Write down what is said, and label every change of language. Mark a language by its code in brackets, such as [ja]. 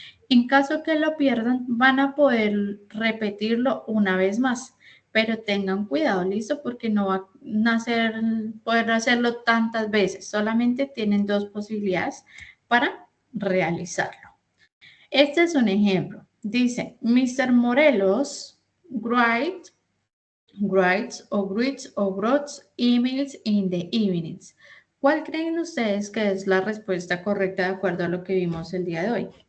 [es] En caso que lo pierdan, van a poder repetirlo una vez más, pero tengan cuidado, ¿listo? Porque no va a poder hacerlo tantas veces, solamente tienen 2 posibilidades para realizarlo. Este es un ejemplo. Dice, Mr. [en] Morelos writes or wrote emails in the evenings. [es] ¿Cuál creen ustedes que es la respuesta correcta de acuerdo a lo que vimos el día de hoy?